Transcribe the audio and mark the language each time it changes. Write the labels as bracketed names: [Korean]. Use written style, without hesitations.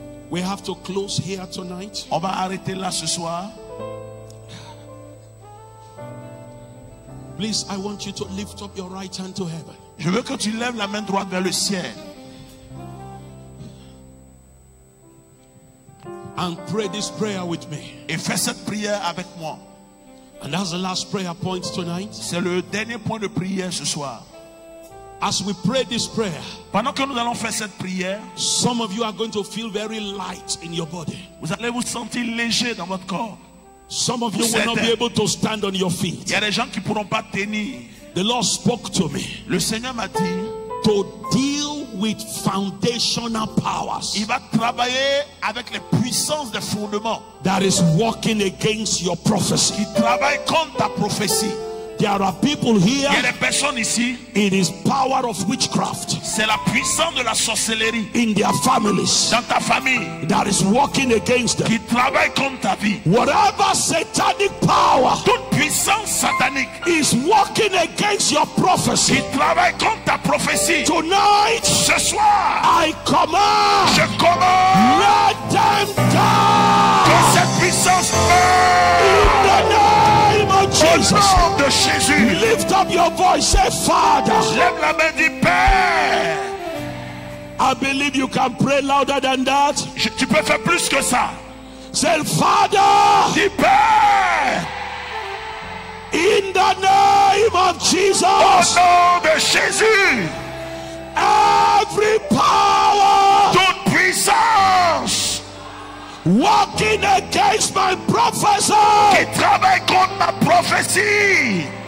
[English] We have to close here tonight. [French] On va arrêter là ce soir. [English] Please, I want you to lift up your right hand to heaven. [French] Je veux que tu lèves la main droite vers le ciel. [English] And pray this prayer with me. [French] Et fais cette prière avec moi. [English] And that's the last prayer point tonight. [French] C'est le dernier point de prière ce soir. [English] As we pray this prayer, [French] pendant que nous allons faire cette prière, [English] some of you are going to feel very light in your body. [French] Vous allez vous sentir léger dans votre corps. [English] Some of you will not be able to stand on your feet. [French] Il y a des gens qui pourront pas tenir. [English] The Lord spoke to me. [French] Le Seigneur m'a dit [English] to deal with foundational powers. [French] Il va travailler avec les puissances des fondements. [English] That is working against your prophecy. [French] Qui travaille contre ta prophétie. [English] There are people here. [French] Il y a des personnes ici. [English] It is power of witchcraft. [French] C'est la puissance de la sorcellerie. [English] In their families. [French] Dans ta famille. [English] That is working against them. [French] Qui travaille contre ta vie. [English] Whatever satanic power. [French] Toute puissance satanique. [English] Is working against your prophecy. [French] Qui travaille contre ta prophétie. [English] Tonight. [French] Ce soir. [English] I command. [French] Je commande. [English] Let them die. [French] Que cette puissance meure. [English] In the name of Jesus. [French] Au nom de Jésus. [English] Lift up your voice. Say, Father. [French] Lève la main, dis Père. [English] I believe you can pray louder than that. [French] Tu peux faire plus que ça. [English] Say, Father. [French] Dis Père. [English] In the name of Jesus. [French] Au nom de Jésus. [English] Every power. [French] Toute puissance. [English] Working against my prophecy. [French] Qui travaille contre ma prophétie.